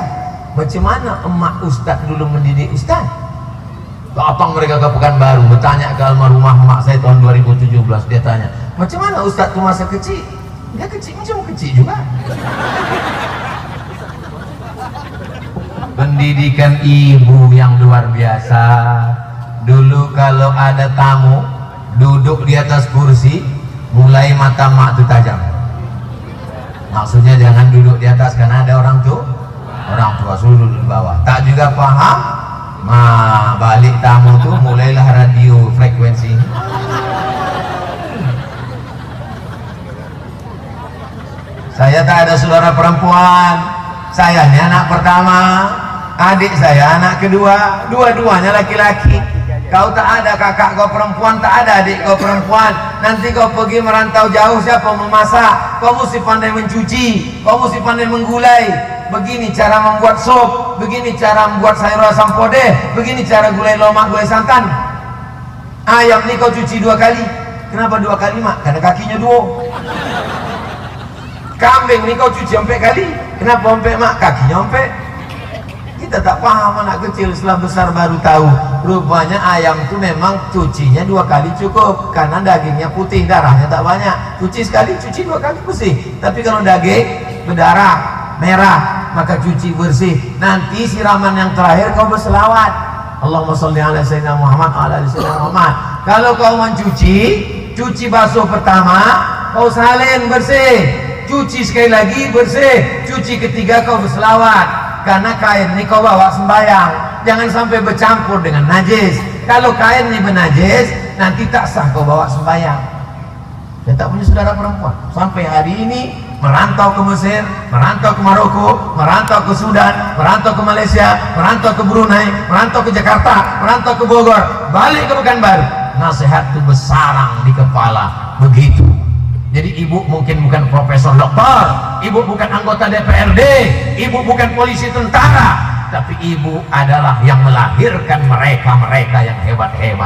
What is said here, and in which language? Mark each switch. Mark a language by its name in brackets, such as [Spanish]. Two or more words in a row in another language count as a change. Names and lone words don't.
[Malay] Macam mana emak Ustaz dulu mendidik Ustaz? Datang mereka ke Pekanbaru, bertanya ke almarhumah mak saya tahun 2017. Dia tanya, macam mana Ustaz tu masa kecil? Dia kecil macam kecil juga. Pendidikan ibu yang luar biasa. Dulu kalau ada tamu duduk di atas kursi, mulai mata mak itu tajam. Maksudnya jangan duduk di atas karena ada orang tua suruh duduk di bawah. Tak juga paham, balik tamu tuh mulailah radio frekuensi. Saya tak ada saudara perempuan, saya ini anak pertama, adik saya anak kedua, dua-duanya laki-laki. Kau tak ada kakak kau perempuan, tak ada adik kau perempuan. Nanti kau pergi merantau jauh, siapa memasak? Kau mesti pandai mencuci, kau mesti pandai menggulai. Begini cara membuat sup, begini cara membuat sayur asam podeh, begini cara gulai lomak, gulai santan. Ayam ni kau cuci 2 kali. Kenapa 2 kali mak? Karena kakinya 2. Kambing ni kau cuci 4 kali. Kenapa 4 mak? Kakinya 4. Kita tak paham, anak kecil setelah besar baru tahu. Rupanya ayam tu memang cucinya 2 kali cukup, karena dagingnya putih, darahnya tak banyak. Cuci sekali, cuci 2 kali bersih. Tapi kalau daging berdarah merah, maka cuci bersih. Nanti siraman yang terakhir kau berselawat, [Arabic] اللهم صل على سيدنا محمد وعلى آل سيدنا محمد. [Malay] Kalau kau mencuci, cuci basuh pertama, kau salin bersih. Cuci sekali lagi bersih, cuci ketiga kau berselawat. Karena kain ini kau bawa sembahyang, jangan sampai bercampur dengan najis. Kalau kain ini bernajis, nanti tak sah kau bawa sembahyang. Saya tak punya saudara perempuan. Sampai hari ini merantau ke Mesir, merantau ke Maroko, merantau ke Sudan, merantau ke Malaysia, merantau ke Brunei, merantau ke Jakarta, merantau ke Bogor, balik ke Pekanbaru. Nasihat itu bersarang di kepala begitu. Jadi ibu mungkin bukan profesor doktor, ibu bukan anggota DPRD, ibu bukan polisi tentara, tapi ibu adalah yang melahirkan mereka yang hebat-hebat.